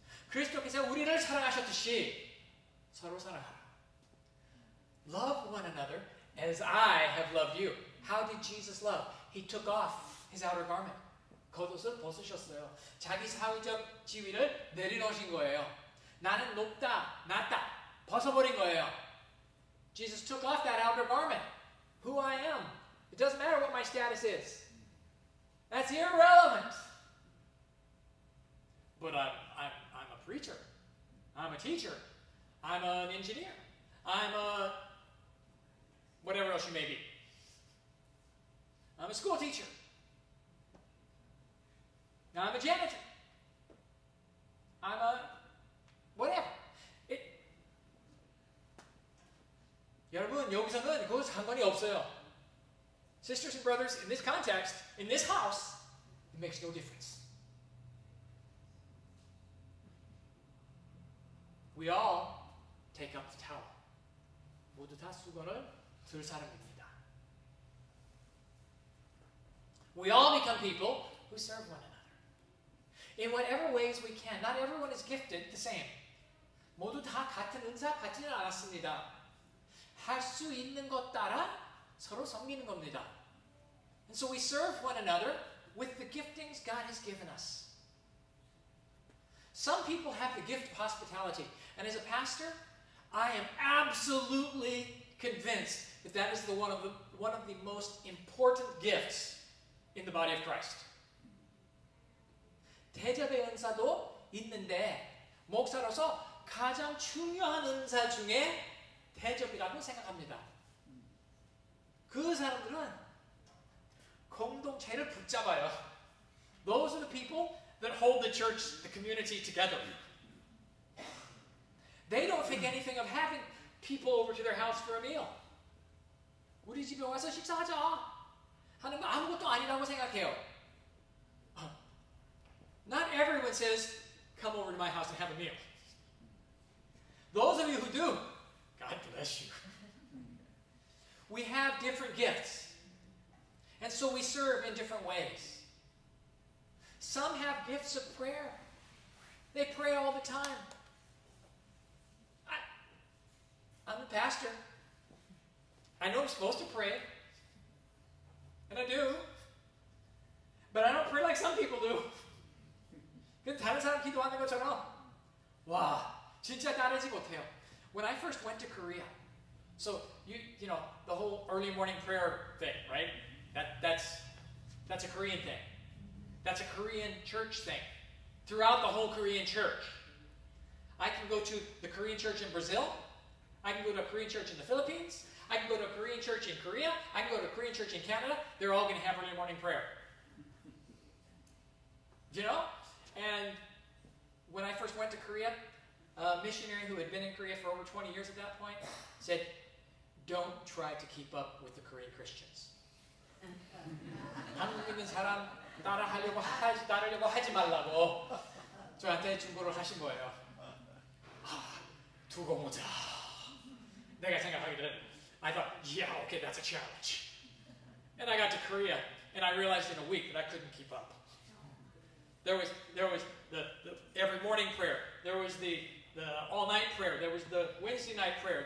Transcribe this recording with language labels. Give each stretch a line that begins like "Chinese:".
Korean: 그리스도께서 우리를 사랑하셨듯이 서로 사랑하라.
English: Love one another as I have loved you. How did Jesus love? He took off his outer garment.
Korean: 겉옷을 벗으셨어요. 자기 사회적 지위를 내려놓으신 거예요. 나는 높다, 낮다, 벗어버린 거예요.
English: Jesus took off that outer garment. who I am. It doesn't matter what my status is. That's irrelevant. But I'm a preacher. I'm a teacher. I'm an engineer. I'm a whatever else you may be. I'm a school teacher. I'm a janitor. I'm a whatever.
Korean: 여러분, 여기서는 그거 상관이 없어요.
English: Sisters and brothers, in this context, in this house, it makes no difference. We all take up the towel.
Korean: 모두 다 수건을 들 사람입니다.
English: We all become people who serve one another. In whatever ways we can. Not everyone is gifted the same.
Korean: 모두 다 같은 은사 받지는 않았습니다. 할 수 있는 것 따라 서로 섬기는 겁니다.
English: And so we serve one another with the giftings God has given us. Some people have the gift of hospitality. And as a pastor, I am absolutely convinced that that is one of the most important gifts in the body of Christ.
Korean: 대접의 은사도 있는데 목사로서 가장 중요한 은사 중에 대접이라고 생각합니다. 그 사람들은 공동체를 붙잡아요.
English: Those are the people that hold the church, the community together. They don't think anything of having people over to their house for a meal.
Korean: 우리 집에 와서 식사하자 하는 거 아무것도 아니라고 생각해요.
English: Not everyone says, come over to my house and have a meal. Those of you who do, God bless you. We have different gifts. And so we serve in different ways. Some have gifts of prayer. They pray all the time. I'm the pastor. I know I'm supposed to pray. And I do. But I don't pray like some people do.
Korean: 다른 사람 기도하는 것처럼 와, 진짜 따르지 못해요.
English: When I first went to Korea, so you know the whole early morning prayer thing, right? That's a Korean thing. That's a Korean church thing. Throughout the whole Korean church. I can go to the Korean church in Brazil. I can go to a Korean church in the Philippines. I can go to a Korean church in Korea. I can go to a Korean church in Canada. They're all going to have early morning prayer. You know? And when I first went to Korea, a missionary who had been in Korea for over 20 years at that point said, don't try to keep up with the Korean Christians.
Korean: 한국 있는 사람 따르려고 하지 말라고 저한테 중보를 하신 거예요. 두고 보자. 내가 생각하기를
English: I thought, yeah, okay, that's a challenge. And I got to Korea, and I realized in a week that I couldn't keep up. There was the every morning prayer. There was the all-night prayer. There was the Wednesday night prayer.